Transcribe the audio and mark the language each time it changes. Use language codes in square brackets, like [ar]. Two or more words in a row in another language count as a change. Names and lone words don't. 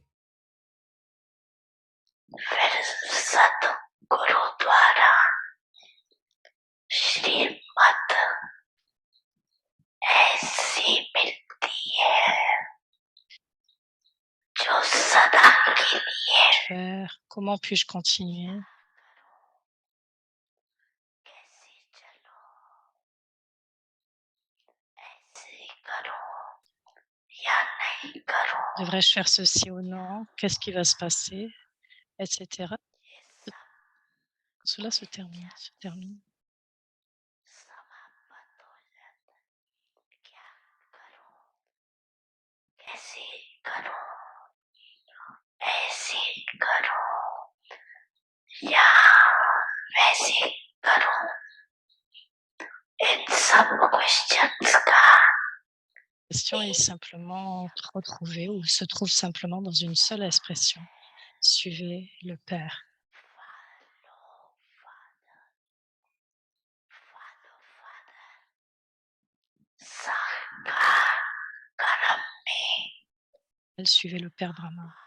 [hi] फिर सतगुरु द्वारा श्रीमत ऐसी मिलती है जो सदा के लिए। [fr] Faire. Comment puis-je continuer? [hi] कैसे चलो, ऐसे करो या नहीं करो, [fr] Devrais-je faire ceci ou non? Qu'est-ce qui va se passer? Etc. [hi] ये सब [fr] Cela se termine. [hi] समाप्त हो जाता है। क्या करो, कैसे करो, ऐसे करो या वैसे करो, इन सब क्वेश्चंस का [fr] La question est simplement retrouvée ou se trouve simplement dans une seule expression. Suivez le Père. Suivez le Père Brahma.